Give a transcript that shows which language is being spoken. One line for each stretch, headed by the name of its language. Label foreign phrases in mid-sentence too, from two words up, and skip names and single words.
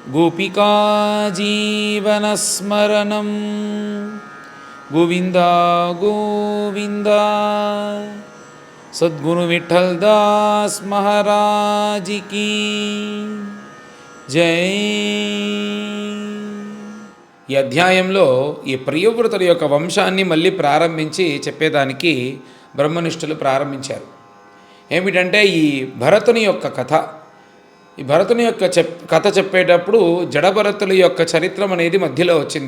Sanskrit: गोपिका जीवनस्मरणं गोविंदा गोविंदा।
Hindi: सद्गुरु विठल दास महाराज की జై.
Telugu: ఈ అధ్యాయంలో ఈ ప్రియవ్రతుల యొక్క వంశాన్ని మళ్ళీ ప్రారంభించి చెప్పేదానికి బ్రహ్మనిష్ఠులు ప్రారంభించారు. ఏమిటంటే ఈ భరతుని యొక్క కథ. ఈ భరతుని యొక్క కథ చెప్పేటప్పుడు జడభరతుల యొక్క చరిత్రం అనేది మధ్యలో వచ్చింది.